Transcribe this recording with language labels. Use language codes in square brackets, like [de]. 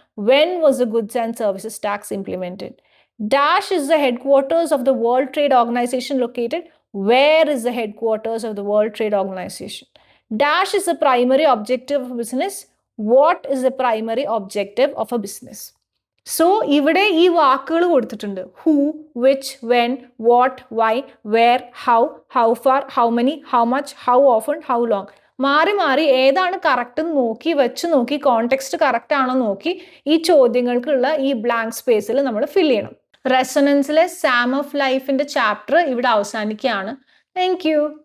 [en] When was the goods and services tax implemented? Dash is the headquarters of the World Trade Organization located. Where is the headquarters of the World Trade Organization? Dash is the primary objective of a business. What is the primary objective of a business? [ml] So, ഇവിടെ ഈ വാക്കുകൾ കൊടുത്തിട്ടുണ്ട്. [en] Who, which, when, what, why, where, how far, how many, how much, how often, how long. [ml] മാറി മാറി ഏതാണ് correct നോക്കി വെച്ച് നോക്കി കോണ്ടെക്സ്റ്റ് കറക്റ്റ് ആണോ നോക്കി ഈ ചോദ്യങ്ങൾക്കുള്ള ഈ ബ്ലാങ്ക് സ്പേസിൽ നമ്മൾ ഫിൽ ചെയ്യണം. റെസൊണൻസിലെ സാം ഓഫ് ലൈഫിൻ്റെ ചാപ്റ്റർ ഇവിടെ അവസാനിക്കുകയാണ്. Thank you.